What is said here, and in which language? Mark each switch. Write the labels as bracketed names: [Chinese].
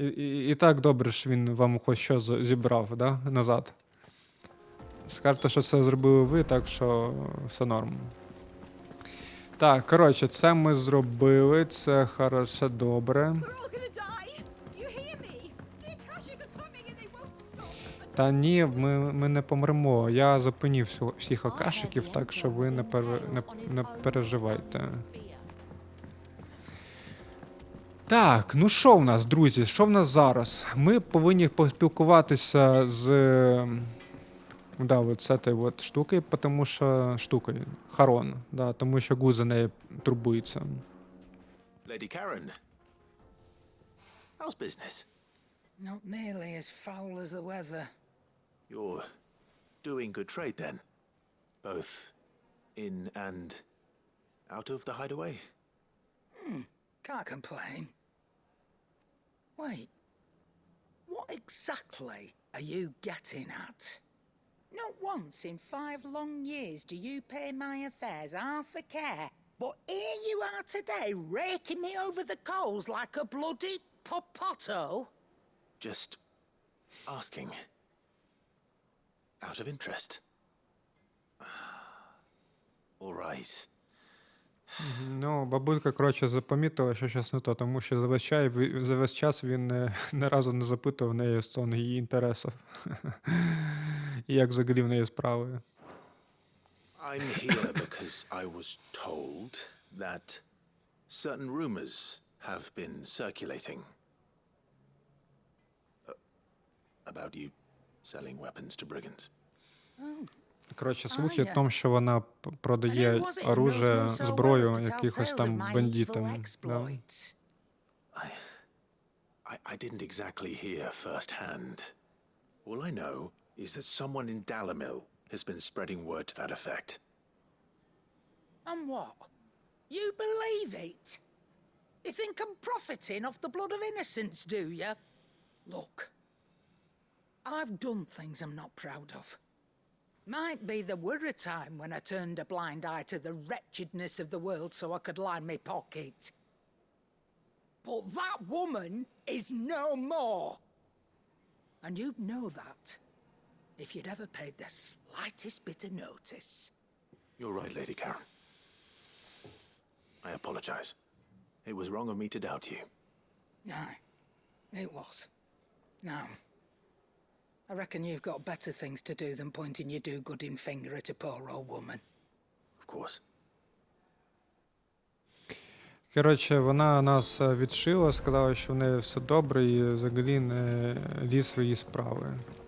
[Ukrainian] І так добре, що він вам хоч що зібрав, да? Назад. Скажете, що це зробили ви, так що все норм. Так, коротше, це ми зробили, це хороше, добре. [English] We're all gonna die. You hear me? The Akashic are coming and they won't stop. [Ukrainian] Та ні, ми не помремо. Я зупинив всіх акашиків, так що ви не переживайте. Так, ну що в нас, друзі, що в нас зараз? Ми повинні поспілкуватися з... Да, от з цією от штукою, тому що... Штукою, Харон, да, тому що Гуд за нею турбується. [English] Lady Karen, how's business? Not nearly as foul as the weather. You're doing good trade then? Both in and out of the hideaway? Can't complain. Wait, what exactly are you getting at? Not once in 5 long years do you pay my affairs half a care, but here you are today raking me over the coals like a bloody popoto? Just asking. Out of interest. All right. [Ukrainian] Ну, бабулька, коротше, запомітила, що щось не то, тому що за весь час він не разу не запитував неї стосовно її інтересів. І як взагалі в неї справи. [English] I'm here because I was told that certain rumors have been circulating about you selling weapons to brigands. [Ukrainian] Коротше, слухи в тому, що вона продає оружие, зброю якихось там бандитам. Да? [English] I didn't exactly hear firsthand. All I know is that someone in Dalimil has been spreading word to that effect. And what? You believe it? You think I'm profiting off the blood of innocents, do you? Look, I've done things I'm not proud of. Might be there were a time when I turned a blind eye to the wretchedness of the world so I could line my pocket. But that woman is no more. And you'd know that if you'd ever paid the slightest bit of notice. You're right, Lady Karen. I apologize. It was wrong of me to doubt you. Aye, it was. Now, I reckon you've got better things to do than pointing your do-gooding finger at a poor old woman. Of course. [Ukrainian] Коротше, вона нас відшила, сказала, що в неї все добре і взагалі не ліз свої справи.